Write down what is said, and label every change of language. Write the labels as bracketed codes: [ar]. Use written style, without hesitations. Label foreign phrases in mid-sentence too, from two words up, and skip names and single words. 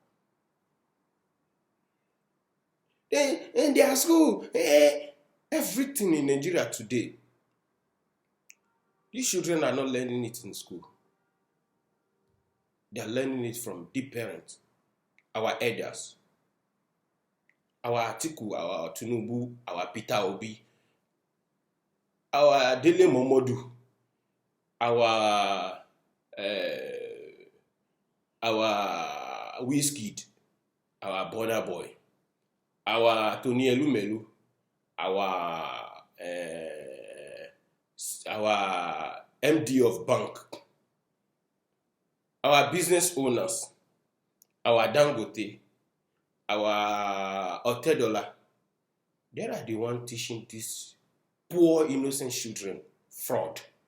[en] In their school, everything in Nigeria today, these children are not learning it in school. They are learning it from the parents, our elders, our Atiku, our Tinubu, our Peter Obi, our Dele Momodu, our Wizkid, our Burna Boy, our Tony Elumelu, our MD of bank, our business owners, our Dangote, our Otedola. They are the ones teaching these poor innocent children fraud.